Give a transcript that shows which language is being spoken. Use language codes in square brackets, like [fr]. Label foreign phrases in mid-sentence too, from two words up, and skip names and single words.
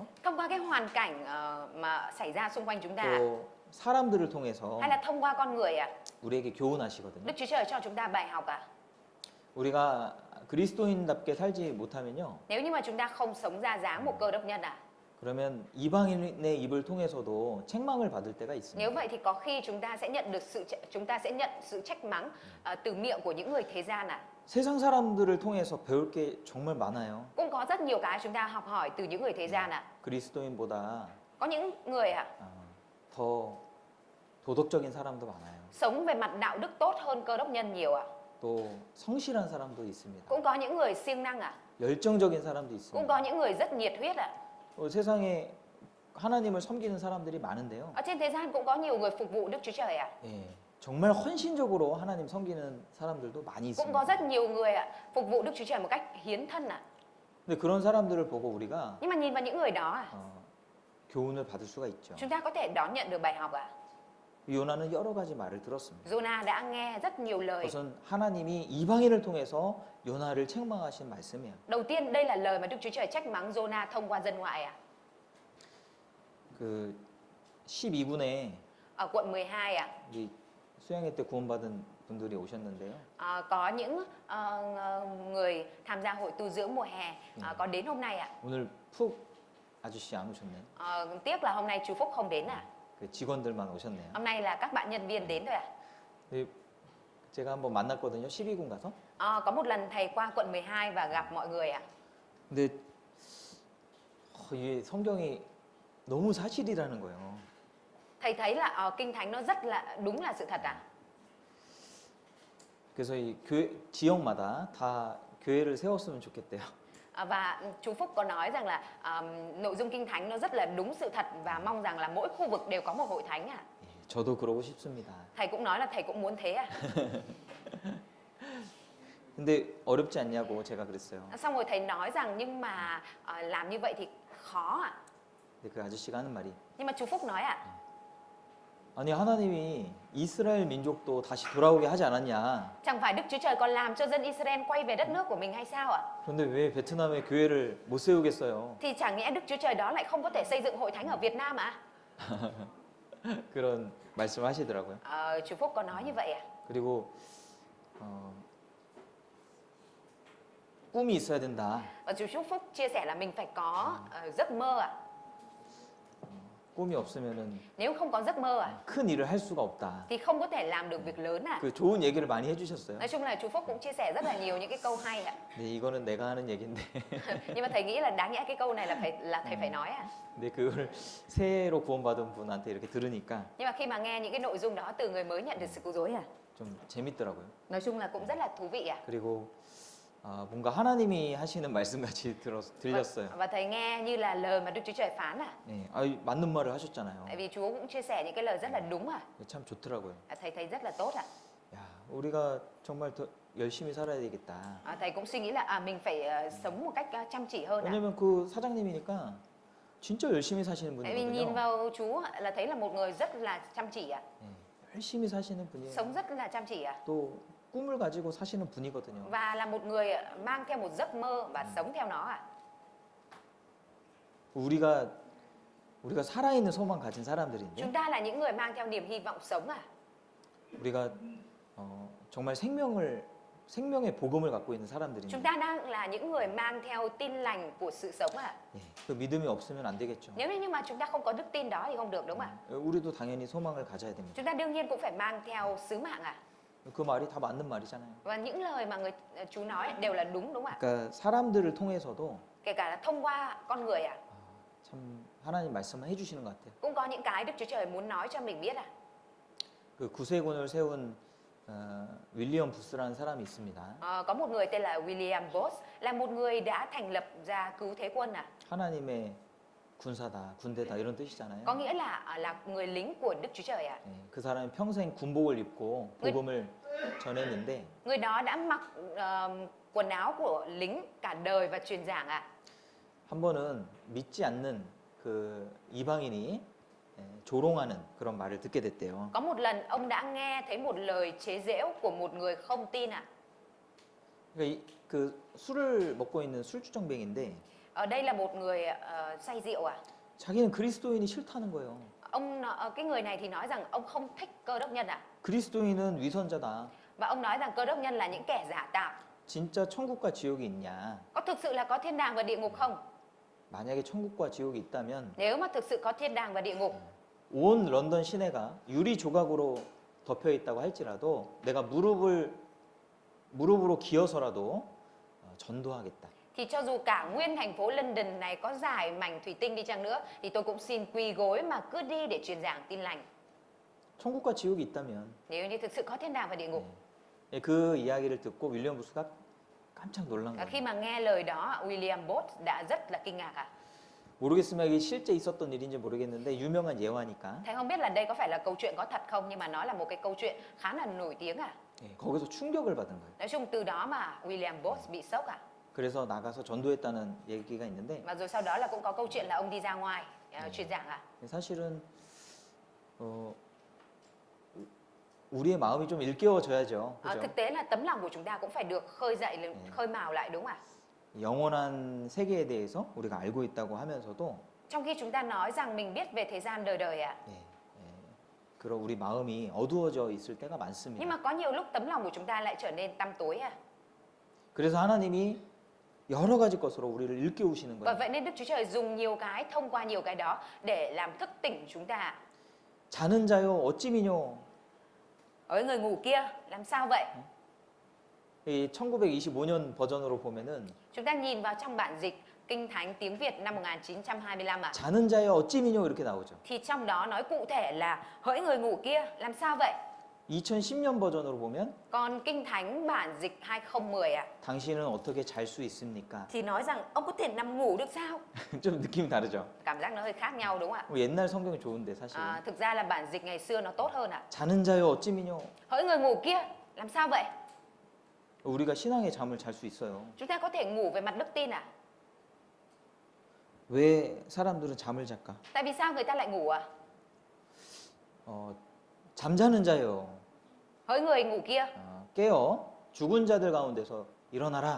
[vi] Thông qua cái hoàn cảnh mà xảy ra xung quanh chúng ta [ko] 또 사람들을 통해서 [vi] hay là thông qua con người ạ? [ko] 우리에게 교훈하시거든요. [vi] Đức Chúa Trời cho chúng ta bài học ạ. [ko] 우리가 그리스도인답게 살지 못하면요. [vi] Nếu như mà chúng ta không sống ra dáng một cơ đốc nhân ạ, [ko] 그러면 이방인의 입을 통해서도 책망을 받을 때가 [vi] nếu [ko] 있습니다. [vi] vậy thì có khi chúng ta sẽ nhận sự trách mắng từ miệng của những người thế gian ạ. [ko] 세상 사람들을 통해서 배울 게 정말 많아요. [vi] Cũng có rất nhiều cái chúng ta học hỏi từ những người thế gian ạ. [ko] 그리스도인보다 [vi] Có những người ạ [ko] 더 도덕적인 사람도 많아요. [vi] sống về mặt đạo đức tốt hơn cơ đốc nhân nhiều ạ. [ko] 또 성실한 사람도 있습니다. [vi] Cũng có những người siêng năng ạ. [ko] 열정적인 사람도 [vi] Cũng [ko] 있습니다. [vi] có những người rất nhiệt huyết ạ. [ko] 세상에 하나님을 섬기는 사람들이 많은데요. [vi] Ở trên thế gian cũng có nhiều người phục vụ Đức Chúa Trời ạ. [ko] 예, 정말 헌신적으로 하나님 섬기는 사람들도 많이 [vi] Cũng có [ko] 있습니다. [vi] rất nhiều người ạ phục vụ Đức Chúa Trời một cách hiến thân ạ. [ko] 근데 그런 사람들을 보고 우리가 [vi] Nhưng mà nhìn vào những người đó ạ, [ko] 교훈을 받을 수가 있죠. [vi] chúng ta có thể đón nhận được bài học ạ. [ko] 요나는 여러 가지 말을 들었습니다. [vi] Jonah đã nghe rất nhiều lời. [ko] 우선 하나님이 이방인을 통해서 요나를 책망하신 말씀이에요. [vi] Đầu tiên đây là lời mà Đức Chúa Trời trách mắng Jonah thông qua dân ngoại ạ. [ko] 그 12군에 [vi] Ở quận 12 ạ. [ko] 우리 수양회 때 구원받은 분들이 오셨는데요. [vi] Có những người tham gia hội tu dưỡng mùa hè có đến hôm nay ạ. [ko] 오늘 푹 아저씨 안 오셨네요. [vi] Tiếc là hôm nay chú Phúc không đến ạ. [ko] 그 직원들만 오셨네요. [vi] Hôm nay là các bạn nhân viên đến thôi ạ. [ko] 네, 제가 한번 만났거든요. 12군 가서. [vi] Có một lần thầy qua quận 12 và gặp mọi người ạ. [ko] 근데 이게 성경이 너무 사실이라는 거예요. [vi] Thầy thấy là kinh thánh nó rất là đúng là sự thật ạ. [ko] 그래서 이 교회 지역마다 다 교회를 세웠으면 좋겠대요. [vi] Và chú Phúc có nói rằng là nội dung kinh thánh nó rất là đúng sự thật và mong rằng là mỗi khu vực đều có một hội thánh ạ. [ko] 예, 저도 그러고 싶습니다. [vi] Thầy cũng nói là thầy cũng muốn thế ạ. [ko] 근데 어렵지 않냐고 제가 그랬어요. [vi] Xong rồi thầy nói rằng nhưng mà làm như vậy thì khó ạ. [ko] 근데 그 아저씨가 하는 말이 [vi] Nhưng mà chú Phúc nói ạ, [ko] 아니 하나님이 이스라엘 민족도 다시 돌아오게 하지 않았냐? [vi] chẳng phải Đức Chúa Trời còn làm cho dân Israel quay về đất nước của mình hay sao ạ? [ko] 그런데 왜 베트남에 교회를 못 세우겠어요? [vi] Thì chẳng nhẽ Đức Chúa Trời đó lại không có thể xây dựng hội thánh ở Việt Nam ạ? [ko] 그런 말씀하시더라고요. [vi] Chú Phúc có nói như vậy ạ. [ko] 그리고 꿈이 있어야 된다. [vi] Và chú Phúc chia sẻ là mình phải có giấc mơ ạ. [ko] 꿈이 없으면은 [vi] Nếu không có giấc mơ ạ [ko] 큰 일을 할 수가 없다. [vi] thì không có thể làm được việc lớn ạ. [ko] 그 좋은 얘기를 많이 해주셨어요. [vi] Nói chung là chú Phúc cũng chia sẻ rất là nhiều những cái câu hay ạ. [ko] 네, 이거는 내가 하는 얘기인데. [vi] Nhưng mà thầy nghĩ là đáng nhẽ cái câu này là thầy phải nói ạ. [ko] 근데 그걸 새해로 구원받은 분한테 이렇게 들으니까 [vi] Nhưng mà khi mà nghe những cái nội dung đó từ người mới nhận được sự cứu rỗi [ko] 좀 재밌더라고요. [vi] nói chung là cũng rất là thú vị ạ. [ko] 그리고 뭔가 하나님이 하시는 말씀같이 들렸어요. [vi] Và thầy nghe như là lời mà Đức Chúa Trời phán ạ. [ko] 네, 맞는 말을 하셨잖아요. [vi] Tại vì Chúa cũng chia sẻ những cái lời rất là đúng ạ. [ko] 참 좋더라고요. [vi] Thầy thấy rất là tốt ạ. [ko] 야, 우리가 정말 더 열심히 살아야 되겠다. [vi] Thầy cũng suy nghĩ là mình phải sống một cách chăm chỉ hơn ạ. [ko] 왜냐면 그 사장님이니까 진짜 열심히 사시는 [vi] Tại vì nhìn [ko] 분이거든요. [vi] vào chú là thấy là một người rất là chăm chỉ ạ. [ko] 네, 열심히 사시는 분이에요. [vi] Sống rất là chăm chỉ ạ. [ko] 또 꿈을 가지고 사시는 분이거든요. [vi] Và là một người mang theo một giấc mơ và sống theo nó ạ. [ko] 우리가 살아있는 소망 가진 사람들인데 [vi] Chúng ta là những người mang theo niềm hy vọng sống ạ. [ko] 우리가 정말 생명의 복음을 갖고 있는 사람들인데 [vi] Chúng ta đang là những người mang theo tin lành của sự sống ạ. [ko] 예, 그 믿음이 없으면 안 되겠죠. [vi] Nếu như mà chúng ta không có đức tin đó thì không được đúng không ạ? [ko] 우리도 당연히 소망을 가져야 됩니다. [vi] Chúng ta đương nhiên cũng phải mang theo sứ mạng ạ. [ko] 그 말이 다 맞는 말이잖아요. [vi] Và những lời mà chú nói đều là đúng đúng không ạ? [ko] 그러니까 사람들을 통해서도 [vi] Kể cả là thông qua con người ạ. [ko] 참 하나님 말씀을 해주시는 것 같아요. [vi] Cũng có những cái Đức Chúa Trời muốn nói cho mình biết ạ. [ko] 그 구세군을 세운 윌리엄 부스라는 사람이 있습니다. [vi] Có một người tên là William Booth là một người đã thành lập ra cứu thế quân ạ. [ko] 하나님의 군사다, 군대다 이런 뜻이잖아요. [vi] Có nghĩa là người lính của Đức Chúa Trời ạ. [ko] 예, 그 사람이 평생 군복을 입고 복음을 전했는데 [vi] Người đó đã mặc quần áo của lính cả đời và truyền giảng ạ. [ko] 한 번은 믿지 않는 그 이방인이 조롱하는 그런 말을 듣게 됐대요. [vi] Có một lần ông đã nghe thấy một lời chế giễu của một người không tin ạ. [ko] 그러니까 그 술을 먹고 있는 술주정뱅인데 [vi] Ở đây là một người say rượu ạ. [ko] 자기는 그리스도인이 싫다는 거예요. [vi] Cái người này thì nói rằng ông không thích Cơ Đốc nhân ạ. [ko] 그리스도인은 위선자다. [vi] Và ông nói rằng Cơ Đốc nhân là những kẻ giả tạo. [ko] 진짜 천국과 지옥이 있냐? [vi] Có thực sự là có thiên đàng và địa ngục không? [ko] 만약에 천국과 지옥이 있다면 [vi] Nếu mà thực sự có thiên đàng và địa ngục, [ko] 온 런던 시내가 유리 조각으로 덮여 있다고 할지라도 내가 무릎으로 기어서라도 전도하겠다. [vi] thì cho dù cả nguyên thành phố London này có dài mảnh thủy tinh đi chăng nữa, thì tôi cũng xin quỳ gối mà cứ đi để truyền giảng tin lành. [ko] 천국과 지옥이 있다면 [vi] Nếu như thực sự có thiên đàng và địa ngục. [ko] 예, 그 이야기를 듣고 윌리엄 부스가 깜짝 놀란 거예요. [vi] Khi mà nghe lời đó, William Booth đã rất là kinh ngạc ạ. [ko] 모르겠으면 이게 실제 있었던 일인지 모르겠는데 유명한 예화니까 [vi] Thầy không biết là đây có phải là câu chuyện có thật không, nhưng mà nó là một cái câu chuyện khá là nổi tiếng ạ. [ko] 예, 거기서 충격을 받은 거예요. [vi] Nói chung từ đó mà William Booth bị sốc ạ. [ko] 그래서 나가서 전도했다는 얘기가 있는데 [vi] Và rồi sau đó là cũng có câu chuyện là ông đi ra ngoài truyền giảng ạ. [ko] 사실은 우리의 마음이 좀 일깨워져야죠. 그죠? [vi] Thực tế là tấm lòng của chúng ta cũng phải được khơi dậy, khơi mào lại đúng không ạ? [ko] 영원한 세계에 대해서 우리가 알고 있다고 하면서도 [vi] Trong khi chúng ta nói rằng mình biết về thế gian đời đời ạ. [ko] 예, 그런 우리 마음이 어두워져 있을 때가 [vi] Nhưng [ko] 많습니다. [vi] mà có nhiều lúc tấm lòng của chúng ta lại trở nên tăm tối à. [ko] 그래서 하나님이 여러 가지 것으로 우리를 일깨우시는 [vi] Bởi [ko] 거예요. [vi] vậy nên Đức Chúa Trời dùng nhiều cái, thông qua nhiều cái đó để làm thức tỉnh chúng ta. [ko] 자는 자여 어찌 미뇨. [vi] Ở người ngủ kia, làm sao vậy? [ko] 이 1925년 버전으로 보면은 [vi] Chúng ta nhìn vào trong bản dịch Kinh Thánh tiếng Việt năm 1925 ạ. [ko] 자는 자여 어찌 미뇨 이렇게 나오죠. [vi] Thì trong đó nói cụ thể là hỡi người ngủ kia, làm sao vậy? [ko] 2010년 버전으로 보면 [vi] Còn Kinh Thánh bản dịch 2010 ạ, [ko] 당신은 어떻게 잘 수 있습니까? [vi] thì nói rằng ông có thể nằm ngủ được sao? [ko] 좀 느낌이 다르죠. [vi] Cảm giác nó hơi khác nhau đúng không ạ? [ko] 옛날 성경이 좋은데 사실. [vi] Thực ra là bản dịch ngày xưa nó tốt hơn ạ. [ko] 자는 자여 어찌 미뇨. [vi] Hỡi người ngủ kia, làm sao vậy? [ko] 우리가 신앙의 잠을 잘 수 있어요. [vi] Chúng ta có thể ngủ về mặt đức tin ạ. [ko] 왜 사람들은 잠을 잘까? [vi] Tại vì sao người ta lại ngủ ạ? [ko] 잠자는 자여 [vi] Hỡi người ngủ kia, [ko] 깨어 죽은 자들 가운데서 일어나라.